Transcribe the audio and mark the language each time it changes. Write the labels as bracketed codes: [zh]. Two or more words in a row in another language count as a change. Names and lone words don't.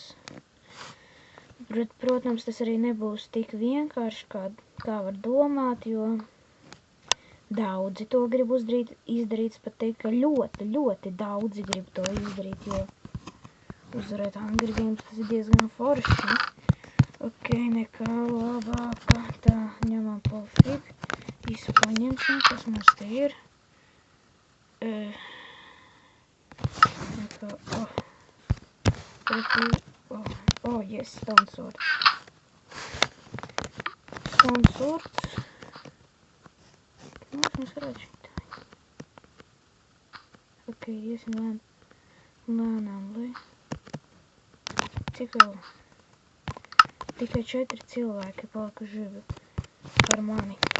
[lv] Protams, tas arī nebūs tik vienkārši, kā var domāt, jo daudzi to grib izdarīt, pat teikt, ka ļoti daudzi grib to izdarīt, jo uzvarēt Hunger Games tas ir diezgan forši. Ok, nekā labāka. Tā, ņemam pofīgi. Visu paņemsim, kas mums te ir. Nekā, [en] yes, stone sword. [lv] Konsorts. Mēs varētu šitā. Ok, iesim lēnām, lai... Cik vēl? Tikai 4 cilvēki palikuši živi par mani.